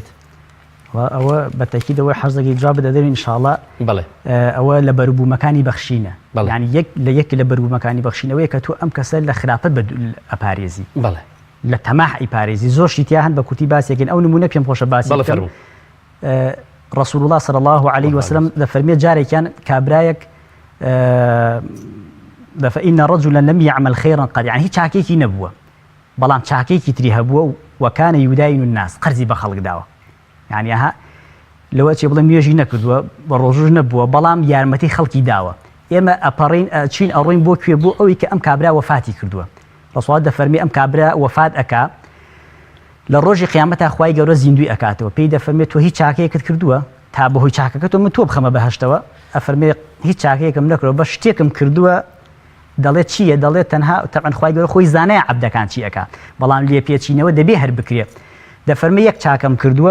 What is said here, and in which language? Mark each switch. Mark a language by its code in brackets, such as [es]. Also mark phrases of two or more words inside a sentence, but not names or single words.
[ckb] ئەوە بە تاکیدەوەی حەزێکی جواب بدەدەین ئینشاءڵڵا بەڵێ ئەوە لە بەروبوومەکانی بەخشینە یعنی یەک لە بەروبوومەکانی بەخشینەوەیە کە تۆ ئەم کەسە لە خراپەت ئەپارێزی بەڵێ لە تەماح ئیپارێزی زۆر شتیا هەن بە کوتی باسێکن ئەو نمونە پێم خۆشە باسی [ar] رسول الله صلى الله عليه وسلم [ckb] دەفەرمێ جارێکیان کابرایەک [ar] فإن رجلا لم يعمل خيرا قد يعني هي [ckb] چاکێکی نەبووە بەڵام چاکێکی تری هەبووە [ar] وكان يداين الناس [ckb] قەرزی بە خەڵک داوە يعني ها لەوە چێ بڵێ نوێژی نەکردووە بە ڕۆژوش نەبووە بەڵام یارمەتی خەڵکی داوە ئێمە ئەپەڕین چین ئەڕۆین بۆ کوێ بۆ ئەوەی کە ئەم کابرا وەفاتی کردووە ڕسوڵ دەفەرمی ئەم کابرا وەفات ئەکا لە ڕۆژی قیامەتە خوای گەورە زیندوی ئەکاتەوە پێی دەفەرمێت تۆ هیچ چاکەیەکت کردووە تا بەهۆی چاکەکە تۆ من تۆ بخەمە بەهەشتەوە ئەفەرمێ هیچ چاکەیەکم نەکردەوە بە شتێکم کردووە دەڵێت چییە دەڵێت تەنها تەبعاً خوای گەورە خۆی زانایە عەبدەکان چی ئەکا بەڵام لێ پێچینەوە دەبێ هەر بکرێت دەفەرمێ یەک چاکەم کردووە